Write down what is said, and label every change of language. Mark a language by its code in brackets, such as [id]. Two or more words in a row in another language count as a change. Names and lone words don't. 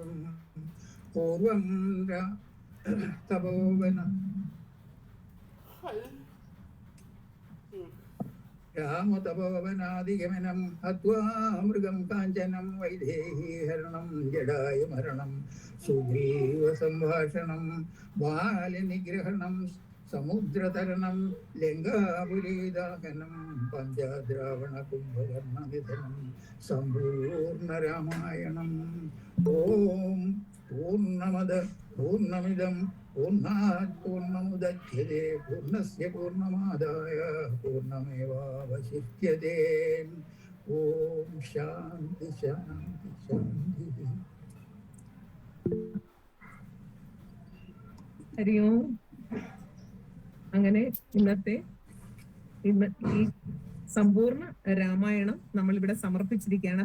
[sa] പൂർവം തപോവന രാമതപോവനാദിഗമനം ഹത്വാ മൃഗം കാഞ്ചനം വൈദേഹീഹരണം ജഡായു മരണം സുഗ്രീവ സംഭാഷണം ബാലനിഗ്രഹണം സമുദ്രതരണം ലങ്കാപുരീദാഹനം പഞ്ചദ്രാവണ കുംഭകർണ നിധനം സമ്പൂർണ്ണ രാമായണം. ഓം പൂർണ്ണമിദം പൂർണ്ണാത് പൂർണ്ണമുദച്യതേ പൂർണ്ണസ്യ പൂർണ്ണമാദായ പൂർണ്ണമേവാവശിഷ്യതേ. ഓം ശാന്തി ശാന്തി ശാന്തി. ഹരി ഓം. [ml] അങ്ങനെ ഇന്ന് ഈ സമ്പൂർണ്ണ രാമായണം നമ്മൾ ഇവിടെ സമർപ്പിച്ചിരിക്കുകയാണ്.